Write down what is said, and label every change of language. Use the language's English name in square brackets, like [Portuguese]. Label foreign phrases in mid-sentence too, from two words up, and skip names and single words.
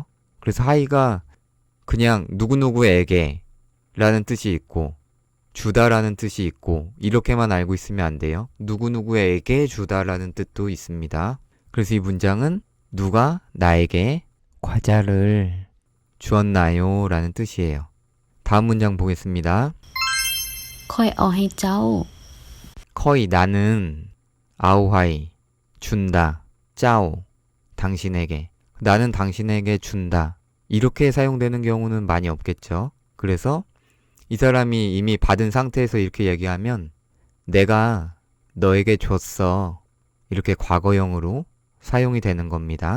[Korean] 그래서 하이가 그냥 누구누구에게 라는 뜻이 있고 주다라는 뜻이 있고 이렇게만 알고 있으면 안 돼요. 누구누구에게 주다라는 뜻도 있습니다. 그래서 이 문장은 누가 나에게 과자를 주었나요? 라는 뜻이에요. 다음 문장 보겠습니다. [Lao] ຂ້ອຍເອົາໃຫ້ເຈົ້າ [Korean] 커이 나는 아오하이 준다 짜오 당신에게 나는 당신에게 준다 이렇게 사용되는 경우는 많이 없겠죠. 그래서 이 사람이 이미 받은 상태에서 이렇게 얘기하면 내가 너에게 줬어 이렇게 과거형으로 사용이 되는 겁니다.